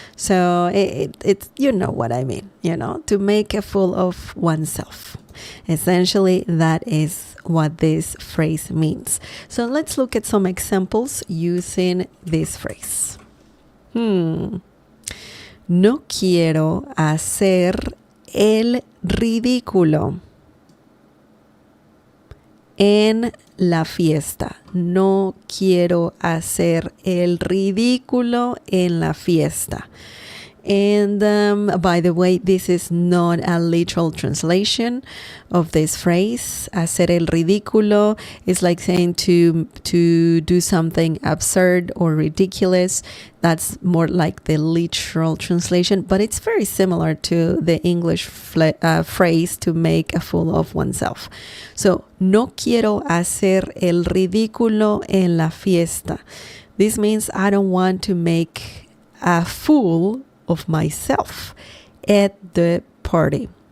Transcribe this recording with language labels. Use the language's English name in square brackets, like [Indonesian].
[English] So it's you know what I mean, to make a fool of oneself. Essentially, that is what this phrase means. So let's look at some examples using this phrase. [Spanish] No quiero hacer el ridículo en la fiesta. No quiero hacer el ridículo en la fiesta. [English] And by the way, this is not a literal translation of this phrase. Hacer el ridículo is like saying to do something absurd or ridiculous. That's more like the literal translation, but it's very similar to the English phrase to make a fool of oneself. [Spanish] So, no quiero hacer el ridículo en la fiesta. [English] This means I don't want to make a fool of myself at the party.